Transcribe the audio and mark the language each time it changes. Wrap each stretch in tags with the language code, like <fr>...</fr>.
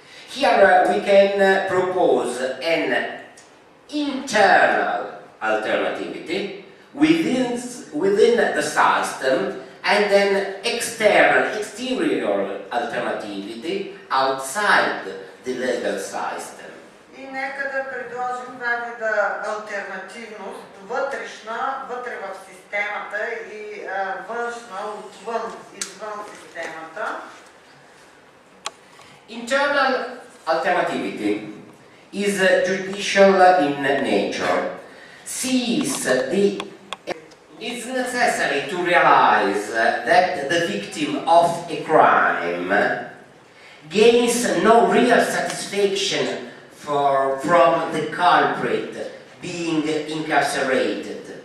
<en>Here we can propose an internal alternativity within the system and an exterior alternativity outside the legal system.</en> <bg>И нека да предложим два вида алтернативност, вътрешна, вътре в системата и външна, отвън, извън системата.</bg> <en>Internal alternativity is judicial in nature, sees the It's necessary to realize that the victim of a crime gains no real satisfaction from the culprit being incarcerated.</en>